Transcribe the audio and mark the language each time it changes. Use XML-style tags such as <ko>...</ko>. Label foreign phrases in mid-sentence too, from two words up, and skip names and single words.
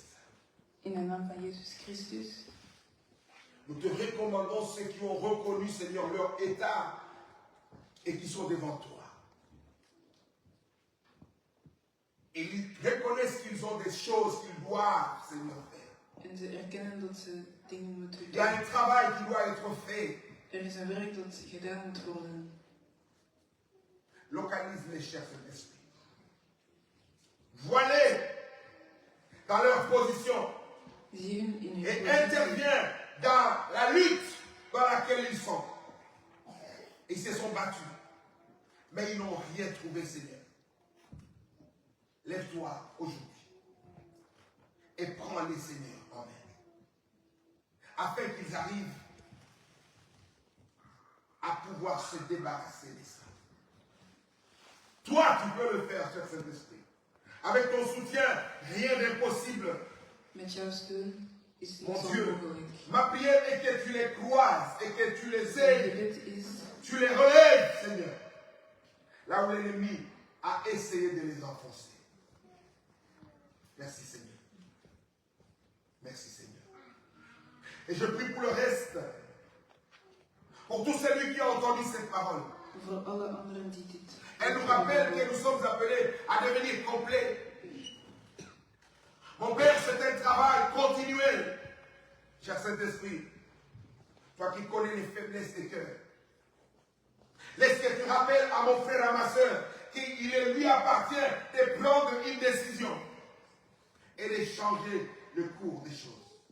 <nl>In de naam van Jezus Christus,</nl> <fr>nous te recommandons ceux qui ont reconnu, Seigneur, leur état et qui sont devant toi. Et ils reconnaissent qu'ils ont des choses qu'ils doivent, Seigneur, faire.</fr> <nl>en ze erkennen dat ze dingen moeten</nl> <fr>Il y a</fr> <nl>doen.</nl> <fr>un travail qui doit être fait.</fr> <nl>Er is een werk dat gedaan moet worden.</nl> <fr>Localise-les, cher Saint-Esprit. Vois-les dans leur position</fr> <nl>Zie hen in</nl> <fr>et</fr> <nl>uw positie</nl> <fr>interviens dans la lutte dans laquelle ils sont. Ils se sont battus, mais ils n'ont rien trouvé, Seigneur. Lève-toi aujourd'hui et prends-les, Seigneur, en main, afin qu'ils arrivent à pouvoir se débarrasser de ça. Toi, tu peux le faire, cher Saint-Esprit. Avec ton soutien, rien d'impossible.</fr> <nl>Met jouw steun is</nl> <fr>Mon</fr> <nl>niets</nl> <fr>Dieu,</fr> <nl>onmogelijk.</nl> <fr>ma prière est que tu les croises et que tu les</fr> <nl>Mijn</nl> <fr>aides.</fr> <nl>gebed is</nl> <fr>Tu les relèves, Seigneur. Là où l'ennemi a essayé de les enfoncer. Merci, Seigneur. Merci, Seigneur. Et je prie pour le reste. Pour tous celui qui a entendu cette parole.</fr> <nl>voor alle anderen die dit.</nl> <fr>Elle nous rappelle que nous sommes appelés à devenir complets. Mon Père, c'est un travail continuel. Cher Saint-Esprit, toi qui connais les faiblesses des cœurs, laisse que tu rappelles à mon frère, à ma soeur, qu'il lui appartient de prendre une décision et de changer le cours des choses.</fr>